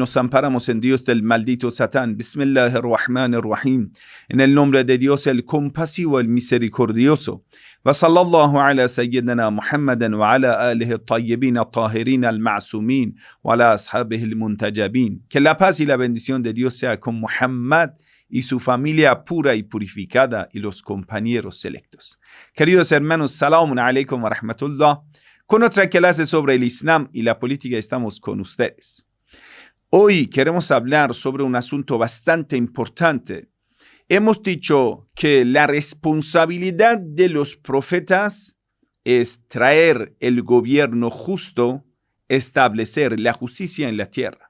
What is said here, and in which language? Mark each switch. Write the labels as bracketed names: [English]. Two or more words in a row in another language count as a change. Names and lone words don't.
[Spanish] Nos amparamos en Dios del maldito Satán. [Arabic] بسم الله الرحمن الرحيم. [Spanish] En el nombre de Dios el compasivo, el misericordioso. [Arabic] وصلى الله على سيدنا محمد وعلى آله الطيبين الطاهرين المعصومين وعلى أصحابه المنتجبين. [Spanish] Que la paz y la bendición de Dios sea con Muhammad y su familia pura y purificada y los compañeros selectos. Queridos hermanos, [Arabic] سلام عليكم ورحمة الله. [Spanish] Con otra clase sobre el Islam y la política estamos con ustedes. Hoy queremos hablar sobre un asunto bastante importante. Hemos dicho que la responsabilidad de los profetas es traer el gobierno justo, establecer la justicia en la tierra.